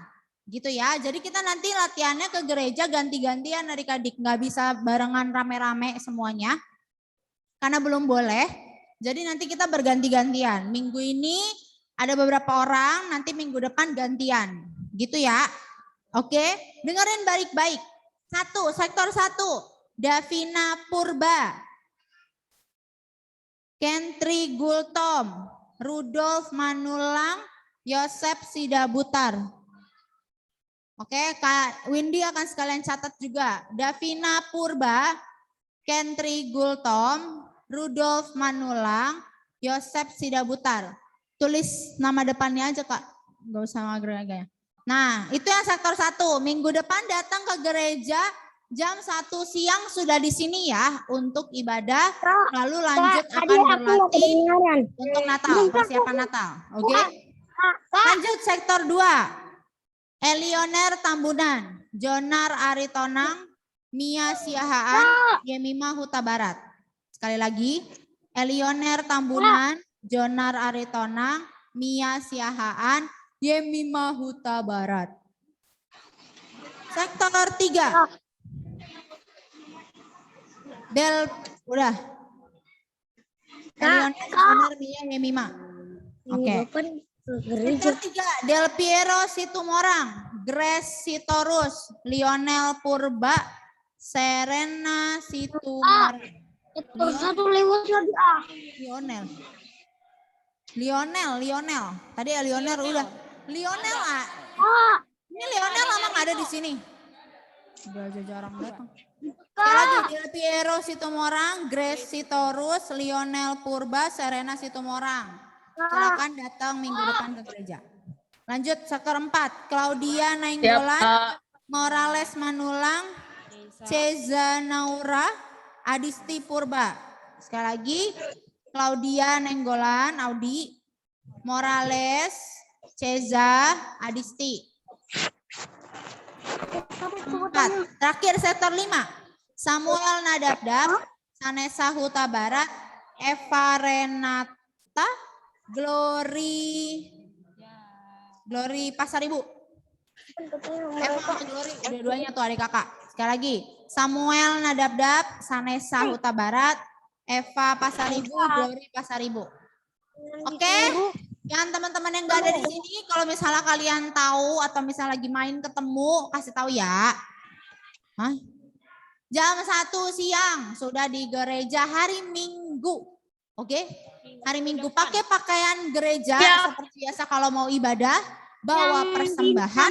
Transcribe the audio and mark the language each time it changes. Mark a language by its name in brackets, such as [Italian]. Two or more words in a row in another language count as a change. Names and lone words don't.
[Indonesian] Gitu ya, jadi kita nanti latihannya ke gereja ganti-gantian adik-adik, nggak bisa barengan rame-rame semuanya, karena belum boleh. Jadi nanti kita berganti-gantian, minggu ini ada beberapa orang, nanti minggu depan gantian, gitu ya. Oke, dengerin baik-baik. 1, sektor 1, Davina Purba, Kentri Gultom, Rudolf Manulang, Yosep Sidabutar. Oke, Kak Windy akan sekalian catat juga. Davina Purba, Kentri Gultom, Rudolf Manulang, Yosep Sidabutar. Tulis nama depannya aja Kak, nggak usah agak-agak. Nah, itu yang sektor 1. Minggu depan datang ke gereja jam 1 siang sudah di sini ya untuk ibadah. Lalu lanjut akan berlatih untuk Natal, persiapan Natal. Oke? Lanjut sektor 2. Elioner Tambunan, Jonar Aritonang, Mia Siahaan, Yemima Huta Barat. Sekali lagi, Elioner Tambunan, Jonar Aritonang, Mia Siahaan, Yemima Huta Barat. Sektor 3. Udah. Elioner, Jonar, Mia, Yemima. Oke. Sektor 3, Del Piero Situmorang, Grace Sitorus, Lionel Purba, Serena Situmorang. Lionel. Tadi ya Lionel udah. Lionel ah. Ini Lionel lama nggak ada di sini. Udah jarang datang. Sekali lagi, Del Piero Situmorang, Grace Sitorus, Lionel Purba, Serena Situmorang. Silakan datang minggu depan ke gereja. Lanjut sektor 4, Claudia Nainggolan, Morales Manulang, Ceza Naura, Adisti Purba. Sekali lagi, Claudia Nainggolan, Audi, Morales, Ceza, Adisti. 4. Terakhir sektor 5, Samuel Nadabdab, Sanesa Huta Barat, Eva Renata, Glory Pasaribu. Glory, dua-duanya tuh adik kakak. Sekali lagi, Samuel Nadabdab, Sanesa Huta Barat, Eva Pasaribu, Glory Pasaribu. Oke, yang teman-teman yang gak ada di sini, kalau misalnya kalian tahu atau misalnya lagi main ketemu, kasih tahu ya. Jam 1 siang sudah di gereja hari Minggu. Oke? Hari Minggu pakai pakaian gereja seperti biasa kalau mau ibadah, bawa persembahan.